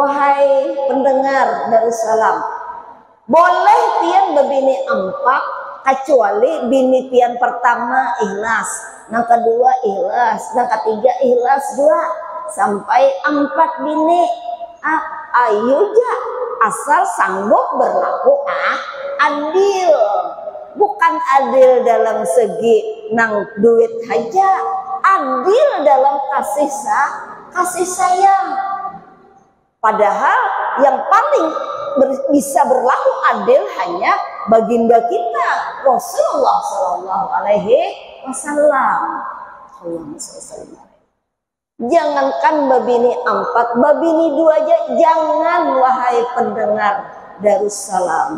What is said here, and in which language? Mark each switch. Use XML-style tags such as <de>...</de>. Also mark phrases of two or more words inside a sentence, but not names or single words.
<bjn>Wahai pendengar Darussalam, boleh pian babini 4 kecuali bini pian pertama ikhlas, yang kedua ikhlas, yang ketiga ikhlas juga, sampai 4 bini. Ayo ja, asal sanggup berlaku adil. Bukan adil dalam segi nang duit aja, adil dalam kasih sayang. Padahal yang paling bisa berlaku adil hanya baginda kita Rasulullah SAW. Jangankan babini 4, babini 2 aja jangan, wahai pendengar Darussalam.</bjn>